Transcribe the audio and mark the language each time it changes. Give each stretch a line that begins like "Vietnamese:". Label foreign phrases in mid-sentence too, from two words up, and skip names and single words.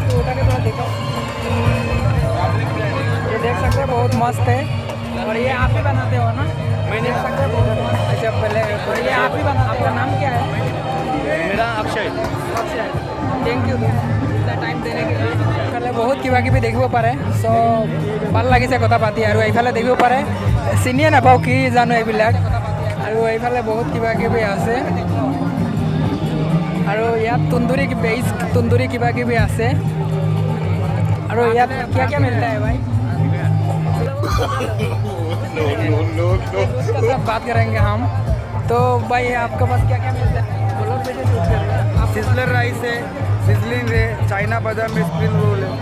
Hindi: उसको उठा के थोड़ा दिखाओ। ये देख सकते हैं बहुत मस्त है। और ये आप ही बनाते हो ना? मैं नहीं देख सकते हैं बहुत मस्त। अच्छा पहले तो ये आप ही बनाते, आपका नाम क्या है? मेरा अक्षय।
English: thank you
Hindi: इतना टाइम देने के लिए।
Assamese: এইফালে বহুত কিবা কিবি দেখিব পাৰে। চ' ভাল লাগিছে কথা পাতি। আৰু এইফালে দেখিব পাৰে, চিনিয়ে নাপাওঁ কি জানো এইবিলাক। আৰু এইফালে বহুত কিবা কিবি আছে। আৰু ইয়াত তন্দুৰী কিবা কিবি আছে। আৰু ইয়াত
Hindi: क्या क्या मिलता है भाई? उसका सब बात करेंगे हम। तो भाई आपके पास क्या क्या मिलता है? बोलो वीडियो शूट कर रहे हैं आप। सिजलर राइस है, सिजलिंग है, चाइना बादाम है, स्प्रिंग रोल है,